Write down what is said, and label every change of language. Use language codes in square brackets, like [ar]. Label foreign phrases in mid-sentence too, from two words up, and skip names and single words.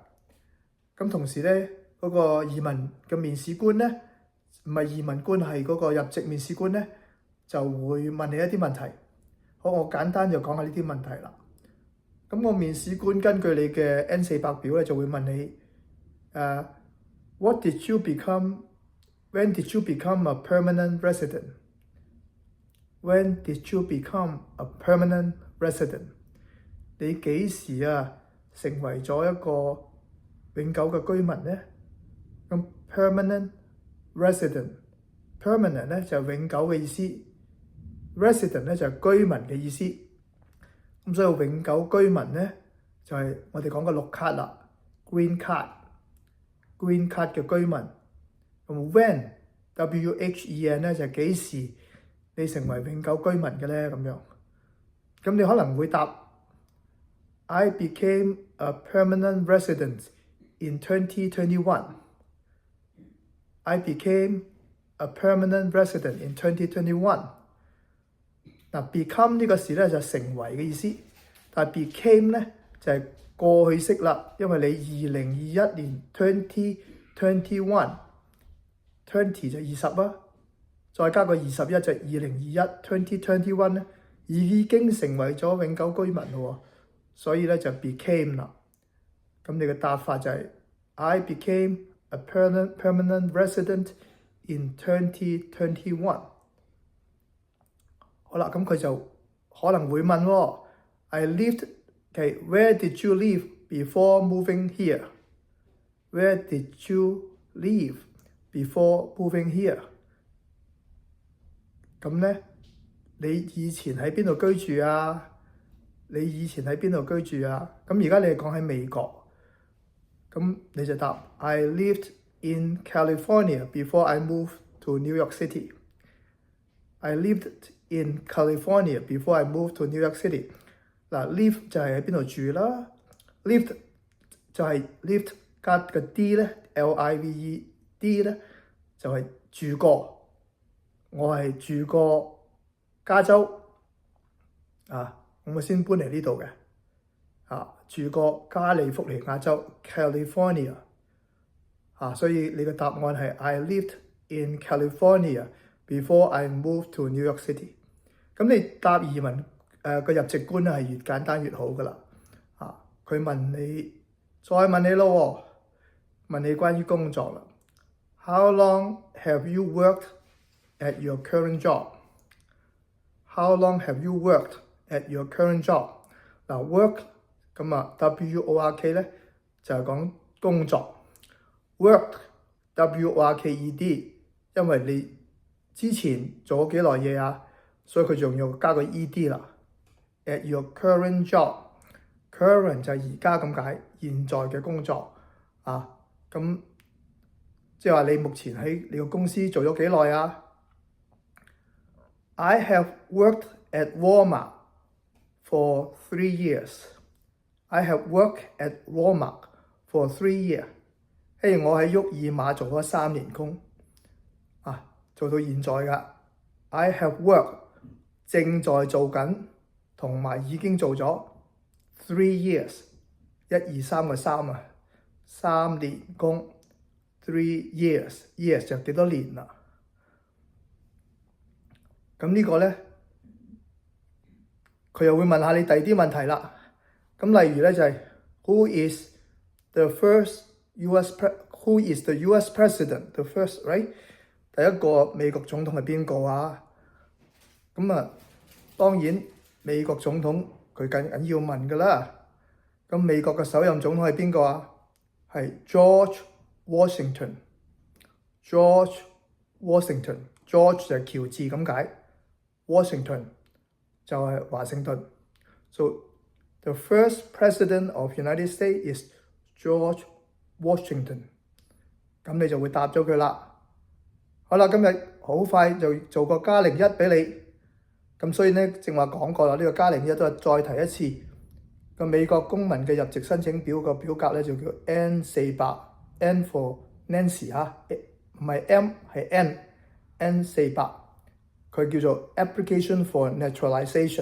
[yue] 咁同時咧嗰個移民嘅面試官咧，唔係移民官，係嗰個入籍面試官咧，就會問你一啲問題。好，我簡單就講下呢啲問題啦。咁個面試官根據你嘅 N400表咧，就會問你 [en] When did you become a permanent resident? When did you become a permanent resident? [yue] 你幾時成為咗一個永久嘅居民呢？咁 [en] permanent resident， [yue] permanent 咧就係永久嘅意思，resident 咧就係居民嘅意思。咁所以永久居民咧就係我哋講嘅綠卡啦 ， [en] green card [yue] 嘅居民。咁 [en] when when [yue] 咧就係幾時你成為永久居民嘅咧咁樣。咁你可能會答 [en] I became a permanent resident in 2021. I became a permanent resident in 2021. [yue] become 呢個詞咧就成為嘅意思，但係 became 咧就係過去式啦，因為你2021年 2021 20就20啦，再加個21就2021 2021咧已經成為咗永久居民咯，所以咧就 became 啦。咁你嘅答法就係 [en] I became a permanent resident in 2021。 [yue] 好啦，咁佢就可能會問喎 ， [en] I lived，where did you live before moving here? Where did you live before moving here? [yue] 咁咧，你以前喺邊度居住啊？咁而家你係講喺美國，咁你就答 [en] I lived in California before I moved to New York City. I lived in California before I moved to New York City. [yue] live 就係喺邊度住啦 ，lived 就係 lived 加個 d 咧 ，lived 咧就係住過。我係住過加州咁我先搬嚟呢度嘅住過加利福尼亞州 California 所以你嘅答案係 [en] I lived in California before I moved to New York City。 [yue] 咁你答移民個入籍官係越簡單越好噶啦佢問你再問你咯問你關於工作啦。 [en] How long have you worked at your current job? How long have you worked at your current job? [yue] work 咁work 咧就係講工作 [en] work worked [yue] 因為你之前做咗幾耐嘢所以佢仲要加個 ed 啦。 [en] At your current job， [yue] current 就係而家咁解，現在嘅工作咁即係話你目前喺你個公司做咗幾耐 [en] I have worked at Walmart for 3 years. I have worked at Walmart for 3 years. [yue] 我喺沃爾瑪做咗3年工做到現在㗎。 [en] I have worked [yue] 正在做緊，同埋已經做咗 [en] 3 years。 [yue] 1、2、3個3 3年工 [en] 3 years [yue] 就幾多年啦？咁呢個咧，佢又會問下你第二啲問題啦。咁例如咧就係 [en] Who is the US president? The first, right？ [yue] 第一個美國總統係邊個咁當然美國總統佢緊要問㗎啦。咁美國嘅首任總統係邊個啊？係 George Washington。George Washington。George 就係喬治咁解 ，Washington 就係華盛頓。 [en] So the first president of United States is George Washington。 [yue] 咁你就會答咗佢啦。好啦，今日好快就做個加01俾你。咁所以呢，正話講過啦，呢個加01都係再提一次。個美國公民嘅入籍申請表個表格咧就叫 N400， [en] N for Nancy [yue] 唔係 M 係 N400，佢叫做 [en] Application for Naturalization。